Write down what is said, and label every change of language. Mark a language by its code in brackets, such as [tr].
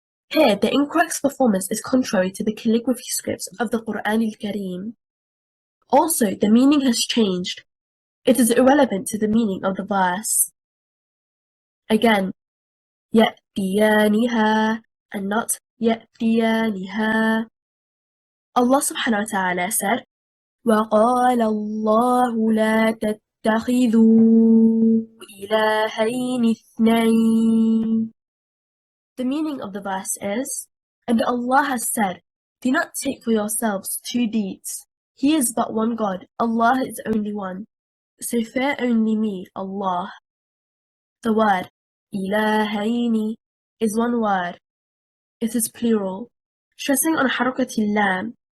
[en] Here, the incorrect performance is contrary to the calligraphy scripts of the Qur'an al-Kareem. Also, the meaning has changed. It is irrelevant to the meaning of the verse. Again, يَأْتِيَانِهَا and not يَأْتِيَانِهَا. Allah subhanahu wa ta'ala said, [ar] وَقَالَ اللَّهُ لَا تَتَّخِذُوا إِلَٰهَيْنِ اثْنَيْنِ. [en] The meaning of the verse is, and Allah has said, do not take for yourselves two deeds. He is but one God, Allah is only one. So fear only me, Allah. The word إِلَٰهَيْنِ is one word. It is plural. Stressing on حركة اللام,